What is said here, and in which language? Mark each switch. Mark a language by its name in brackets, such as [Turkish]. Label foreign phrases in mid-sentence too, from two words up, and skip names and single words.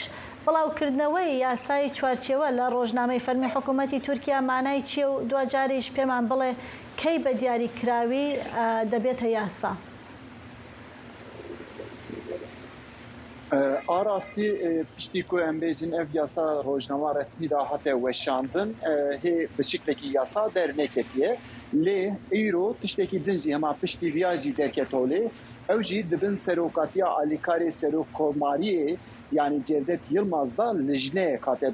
[Central Kurdish] بڵاوکردنەوەی یاسای چوارچێوە لە ڕۆژنامەی فەرمی حکوومەتی تورکیا مانای چیە و دوجاریش پێمان بڵێ کەی بە دیاریکراوی دەبێتە یاسا؟ [Kurdish] ئاراستی پشتی کو em bêjin ev yasa rojnama resmî da hate weşandin hê bi şiklekî yasa derneketiye lê îro tiştekî din jî hema piştî viya jî derketolê ew jî dibin serokatiya alîkarê serokkomariyê yani Cevdet Yılmaz da lijneyê hate